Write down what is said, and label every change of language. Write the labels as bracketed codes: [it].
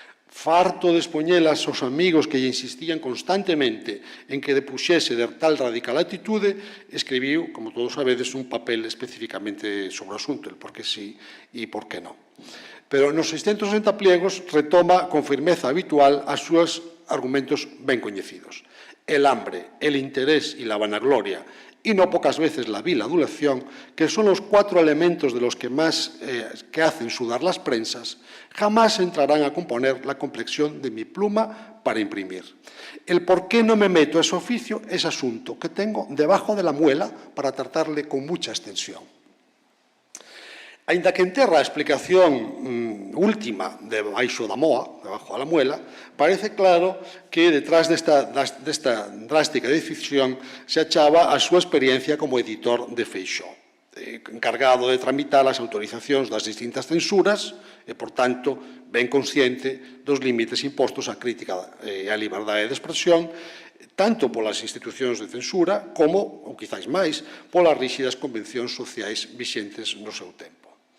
[gl] Farto de expoñelas aos amigos que lle insistían constantemente en que depuxese de tal radical actitude, escribiu, como todos sabedes, un papel especificamente sobre o asunto, el por que sí e por que non. Pero nos 660 pliegos retoma con firmeza habitual as súas argumentos ben coñecidos. [es] El hambre, el interés y la vanagloria, y no pocas veces la vil adulación, que son los 4 elementos de los que más que hacen sudar las prensas, jamás entrarán a componer la complexión de mi pluma para imprimir. El por qué no me meto a ese oficio es asunto que tengo debajo de la muela para tratarle con mucha extensión. [gl] Aínda que enterra a explicación última debaixo da moa, debajo da muela, parece claro que detrás desta drástica decisión se achaba a súa experiencia como editor de Feixóo, encargado de tramitar as autorizacións das distintas censuras e, por tanto, ben consciente dos límites impostos á crítica e á liberdade de expresión, tanto polas institucións de censura como, ou quizáis máis, polas ríxidas convencións sociais vixentes no seu tempo.